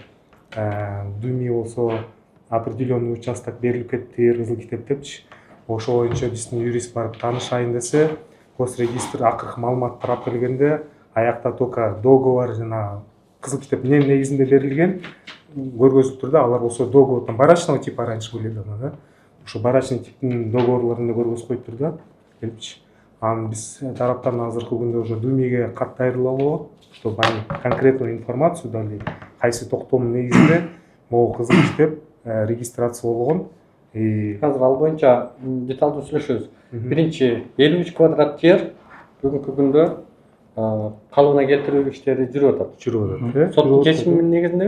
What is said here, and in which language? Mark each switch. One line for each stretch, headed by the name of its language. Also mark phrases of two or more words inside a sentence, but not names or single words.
Kyrgyz: Думи болсо
Russian: определенный участок
Kyrgyz: берилип кетти, кызыл китеп депчи. Ошол боюнча биздин юрист барып таанышайын десе, Госрегистр акыркы маалымат тарап келгенде, аякта
Russian: только договор
Kyrgyz: жана кызыл китеп эмненин негизинде берилген көргөзүлүп турду. Алар болсо договордон
Russian: барачного типа раньше были да.
Kyrgyz: Ошо барачный типтин договорлорун көргөзүп коюптур да, келипчи. Анан биз тараптан азыркы күндө уже Думиге кат даярдалып болот,
Russian: чтобы они конкретную информацию дали,
Kyrgyz: кайсы токтомдун негизинде могу кызыл китеп регистрация болгон. Азыр ал боюнча деталдуу сүйлөшөбүз. Биринчи 53 квадрат жер бүгүнкү күндө калыбына келтирүү иштери жүрүп атат. Соттун чечиминин негизинде?